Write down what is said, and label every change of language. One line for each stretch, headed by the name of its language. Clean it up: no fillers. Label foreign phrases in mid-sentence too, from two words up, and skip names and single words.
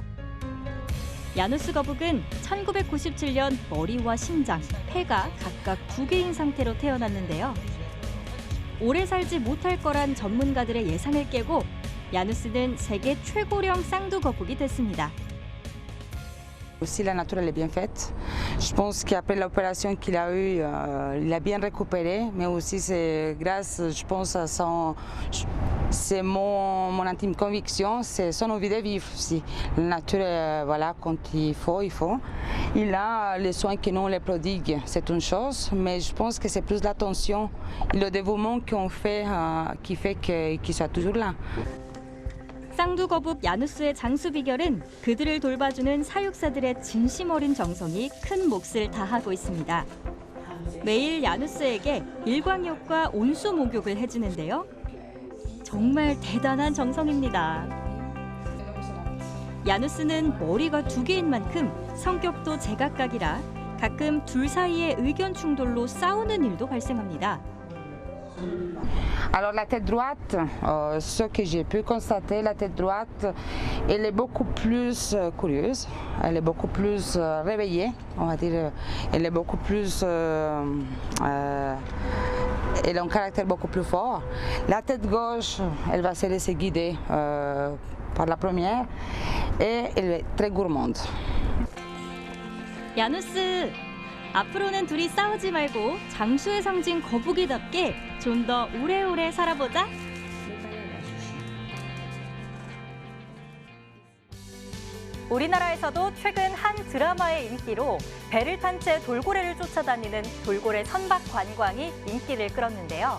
Korean: 야누스 거북은 1997년 머리와 심장, 폐가 각각 2개인 상태로 태어났는데요. 오래 살지 못할 거란 전문가들의 예상을 깨고 야누스는 세계 최고령 쌍두거북이 됐습니다.
French: Aussi, la nature elle est bien faite. Je pense qu'après l'opération qu'il a eue, il a bien récupéré, mais aussi c'est grâce, je pense, à son, c'est mon intime conviction, c'est son envie de vivre aussi. La nature, voilà, quand il faut. Il a les soins que nous on les prodigue, c'est une chose, mais je pense que c'est plus l'attention et le dévouement qu'on fait qui fait qu'il soit toujours là.
Korean: 쌍두거북 야누스의 장수 비결은 그들을 돌봐주는 사육사들의 진심 어린 정성이 큰 몫을 다하고 있습니다. 매일 야누스에게 일광욕과 온수 목욕을 해주는데요. 정말 대단한 정성입니다. 야누스는 머리가 2개인 만큼 성격도 제각각이라 가끔 둘 사이의 의견 충돌로 싸우는 일도 발생합니다.
French: Alors la tête droite, ce que j'ai pu constater, la tête droite, elle est beaucoup plus curieuse, elle est beaucoup plus réveillée, on va dire, elle est beaucoup plus, elle a un caractère beaucoup plus fort. La tête gauche, elle va se laisser guider par la première et elle est très gourmande.
Korean: 야누스, 앞으로는 둘이 싸우지 말고 장수의 상징 거북이답게 좀 더 오래오래 살아보자. 우리나라에서도 최근 한 드라마의 인기로 배를 탄 채 돌고래를 쫓아다니는 돌고래 선박 관광이 인기를 끌었는데요.